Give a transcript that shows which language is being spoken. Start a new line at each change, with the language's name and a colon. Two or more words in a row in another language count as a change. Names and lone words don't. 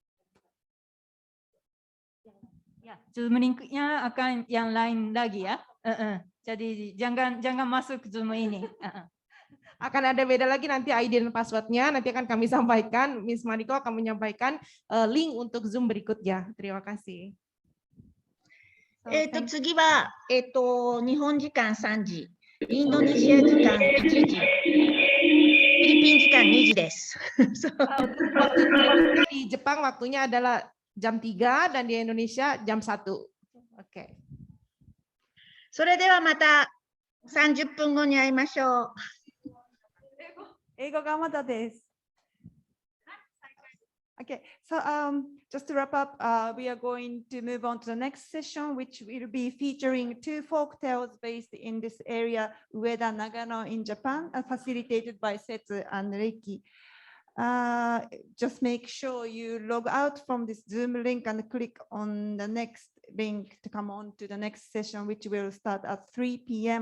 Indonesian: Ya, Zoom link-nya akan yang lain lagi ya. Jadi jangan masuk Zoom ini. Akan ada beda lagi nanti ID dan password-nya, nanti akan kami sampaikan. Miss Mariko akan menyampaikan link untuk Zoom berikutnya. Terima kasih.
Japanese: 次は、日本時間3時、インドネシア時間1時、フィリピン時間2時です。
Indonesian: Di Jepang waktunya adalah jam 3 dan di Indonesia jam 1. Oke.
Japanese: それではまた30分後に会いましょう。英語がまだです。
English: Okay, so just to wrap up, we are going to move on to the next session, which will be featuring 2 folk tales based in this area, Ueda, Nagano in Japan, facilitated by Setsu and Reiki. Just make sure you log out from this Zoom link and click on the next link to come on to the next session, which will start at 3 p.m.